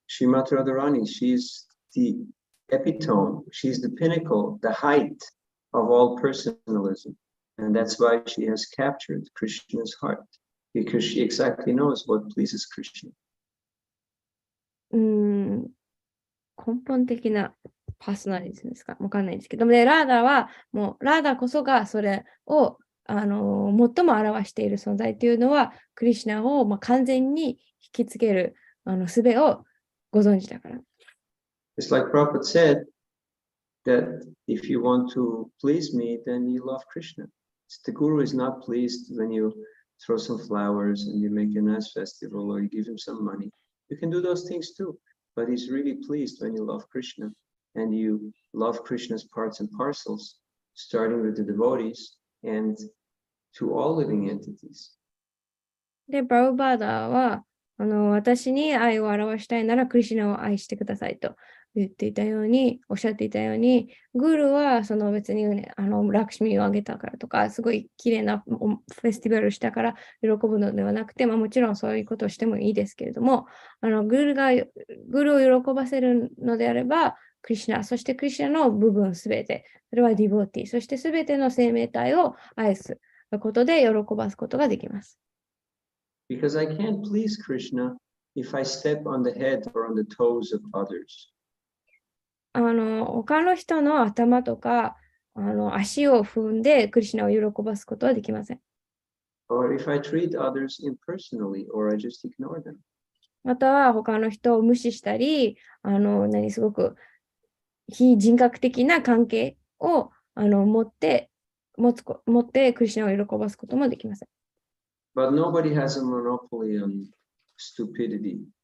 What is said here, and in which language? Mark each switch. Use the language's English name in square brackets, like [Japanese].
[English] Srimati Radharani, she's the epitome, she's the pinnacle, the height of all personalism. And that's why she has captured Krishna's heart, because she exactly knows what pleases Krishna. [Japanese] 根本的なパーソナリズムですかわかんないですけども、ラーダはもうラーダこそがそれを最も表している存在というのはクリシュナを完全に引きつける術をご存知だから。 [English] It's like Prabhupada said that if you want to please me, then you love Krishna. The Guru is not pleased when you throw some flowers and you make a nice festival or you give him some money. You can do those things too, but he's really pleased when you love Krishna and you love Krishna's parts and parcels, starting with the devotees and to all living entities. [Japanese] で、プラブパーダは私に愛を表したいならクリシュナを愛してくださいと言っていたように、おっしゃっていたように、グルは別に、ラクシミをあげたからとか、すごい綺麗なフェスティバルをしたから喜ぶのではなくて、もちろんそういうことをしてもいいですけれども、グルを喜ばせるのであれば、クリシュナ、そしてクリシュナの部分すべて、それはディボーティー、そしてすべての生命体を愛すことで喜ばすことができます。 [English] Because I can't please Krishna if I step on the head or on the toes of others. [Japanese] 他の人の頭とか足を踏んでクリシュナを喜ばすことはできません。 [English] Or if I treat others impersonally or I just ignore them. [Japanese] または他の人を無視したり、すごく非人格的な関係を持ってクリシュナを喜ばすこともできません。 [English] But nobody has a monopoly on stupidity.